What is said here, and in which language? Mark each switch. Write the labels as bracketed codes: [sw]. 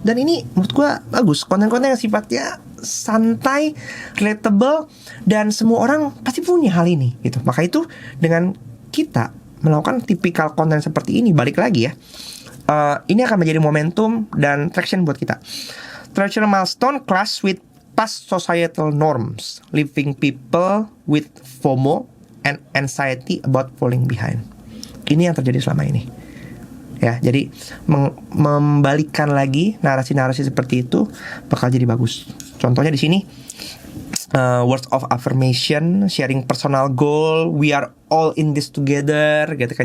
[id] Dan ini menurut gue bagus, konten-konten yang sifatnya santai, relatable, dan semua orang pasti punya hal ini gitu. Maka itu dengan kita melakukan tipikal konten seperti ini, balik lagi ya, ini akan menjadi momentum dan traction buat kita. [en] Traditional milestone clash with past societal norms, leaving people with FOMO and anxiety about falling behind. [id] Ini yang terjadi selama ini. Ya, jadi membalikan lagi narasi-narasi seperti itu bakal jadi bagus. Contohnya di sini [en] words of affirmation, sharing personal goal, we are all in this together, [id] gitu kan.